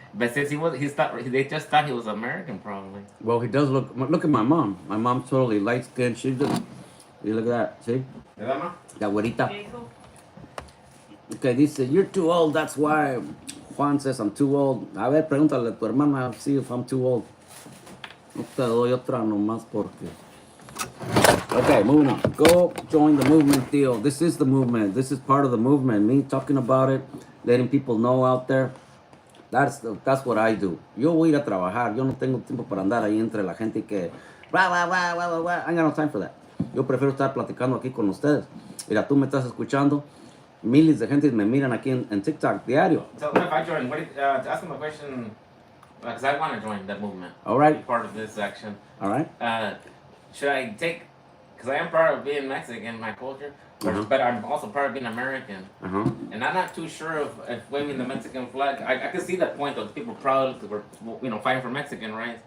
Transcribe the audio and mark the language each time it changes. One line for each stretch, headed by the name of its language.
English: But since they just thought he was American, probably. Well, he does look at my mom. My mom's totally light skinned. She just, you look at that, see?
Spanish: ¿Verdad, ma? La güerita. ¿Qué dijo?
English: Okay,
Spanish: dice,
English: you're too old, that's why. Juan says I'm too old.
Spanish: A ver, pregúntale a tu hermana,
English: see if I'm too old.
Spanish: No te doy otra nomás porque.
English: Okay, moving on. Go join the movement, Theo. This is the movement. This is part of the movement. Me talking about it, letting people know out there. That's what I do.
Spanish: Yo voy a ir a trabajar. Yo no tengo tiempo para andar ahí entre la gente que...
English: Blah, blah, blah, blah, blah, blah. I ain't got no time for that.
Spanish: Yo prefiero estar platicando aquí con ustedes. Mira, tú me estás escuchando. Miles de gente me miran aquí en TikTok diario.
English: Tell them if I join. Ask them a question, because I want to join that movement. All right. Be part of this action. All right. Should I take? Because I am part of being Mexican, my culture, but I'm also part of being American. Uh-huh. And I'm not too sure if waving the Mexican flag. I can see the point of people proud because we're fighting for Mexican rights.